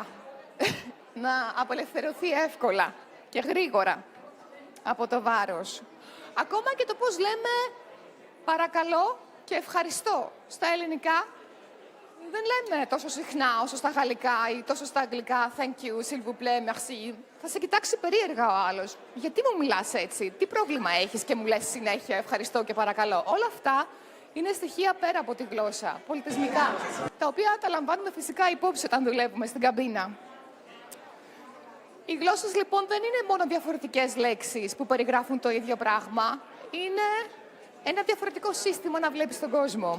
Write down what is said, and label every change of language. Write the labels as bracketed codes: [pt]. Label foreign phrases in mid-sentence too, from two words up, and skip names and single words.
[el] Να απελευθερωθεί εύκολα και γρήγορα από το βάρος. Ακόμα και το πώς λέμε παρακαλώ και ευχαριστώ στα ελληνικά δεν λέμε τόσο συχνά όσο στα γαλλικά ή τόσο στα αγγλικά [en] thank you, [fr] s'il vous plaît, merci. [el] Θα σε κοιτάξει περίεργα ο άλλος. Γιατί μου μιλάς έτσι, τι πρόβλημα έχεις και μου λες συνέχεια ευχαριστώ και παρακαλώ. Όλα αυτά είναι στοιχεία πέρα από τη γλώσσα, πολιτισμικά, τα οποία τα λαμβάνουμε φυσικά υπόψη όταν δουλεύουμε στην καμπίνα. Οι γλώσσες λοιπόν δεν είναι μόνο διαφορετικές λέξεις που περιγράφουν το ίδιο πράγμα, είναι ένα διαφορετικό σύστημα να βλέπεις τον κόσμο.